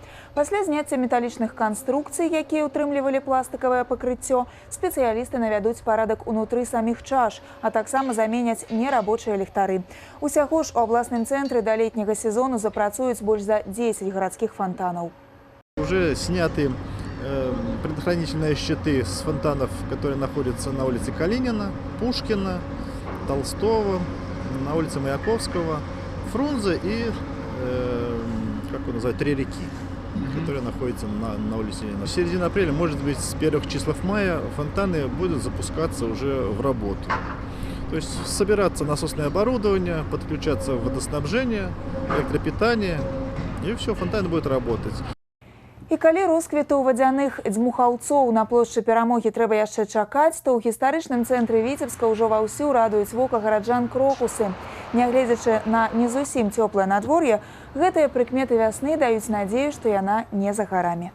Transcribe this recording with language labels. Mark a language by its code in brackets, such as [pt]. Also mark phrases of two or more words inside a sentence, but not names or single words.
[be] Пасля зняцця металічных канструкцый, якія ўтрымлівалі пластыкавае пакрыццё, спецыялісты навядуць парадак унутры саміх чаш, а таксама заменяць нерабочыя ліхтары. Усяго ж у абласным цэнтры да летняга сезону запрацуюць больш за 10 гарадскіх фонтанаў. [ru] Уже сняты предохранительные щиты с фонтанов, которые находятся на улице Калинина, Пушкина, Толстого, на улице Маяковского, Фрунзе и, как его называют, Три реки, которые находятся на улице Ленина. В середине апреля, может быть, с первых числов мая фонтаны будут запускаться уже в работу. То есть собираться насосное оборудование, подключаться в водоснабжение, электропитание, и все, фонтаны будут работать. [be] І калі росквіту вадзяных дзьмухаўцоў на плошчы Перамогі трэба яшчэ чакаць, то ў гістарычным цэнтры Віцебска ўжо ваўсю радуюць вока гараджан крокусы. Нягледзячы на не зусім цёплае надвор'е, гэтыя прыкметы вясны даюць надзею, што яна не за гарамі.